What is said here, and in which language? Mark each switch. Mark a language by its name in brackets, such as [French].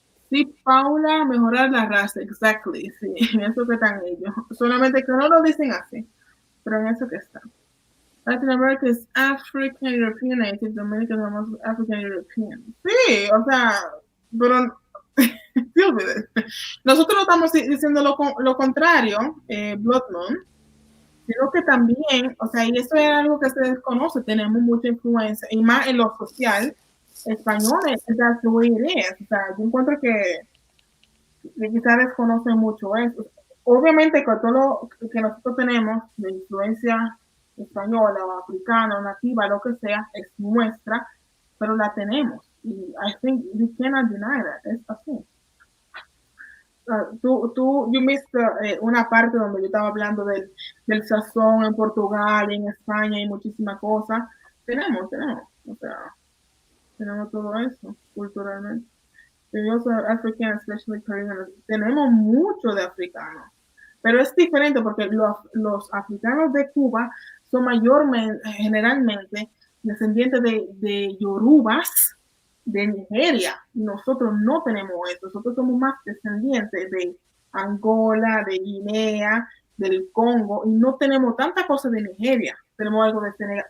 [Spanish] Sí, Paula, mejorar la raza, [English] exactly, [Spanish] sí, en eso que están ellos. Solamente que no lo dicen así, pero en eso que están. [English] Latin America is African European, Native Dominican is African European. [Spanish] Sí, o sea, pero nosotros no estamos diciendo lo contrario, Bloodmoon, sino que también, o sea, y eso es algo que se desconoce, tenemos mucha influencia, y más en lo social, españoles, [English] that's the way it is. [Spanish] O sea, yo encuentro que quizás desconocen mucho eso. Obviamente con todo lo que nosotros tenemos de influencia española o africana o nativa, lo que sea, es nuestra, pero la tenemos. Y [English] I think you cannot deny that. [Spanish] Es así. [English] You missed [Spanish] una parte donde yo estaba hablando del sazón en Portugal, en España y muchísimas cosas. Tenemos, o sea, tenemos todo eso culturalmente. [English] We also are African, especially Caribbean. [Spanish] Tenemos mucho de africanos. Pero es diferente porque los africanos de Cuba son mayormente, generalmente, descendientes de yorubas de Nigeria. Nosotros no tenemos eso. Nosotros somos más descendientes de Angola, de Guinea, del Congo, y no tenemos tanta cosa de Nigeria. Tenemos algo de Senegal.